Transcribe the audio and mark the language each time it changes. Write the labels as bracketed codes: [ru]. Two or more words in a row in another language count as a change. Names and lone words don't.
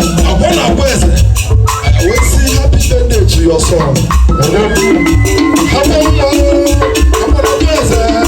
[ig] Agwa na-agwa eze, [en] I will sing happy birthday to your son. [ig] Agwa nwa, agwa na-agwa eze,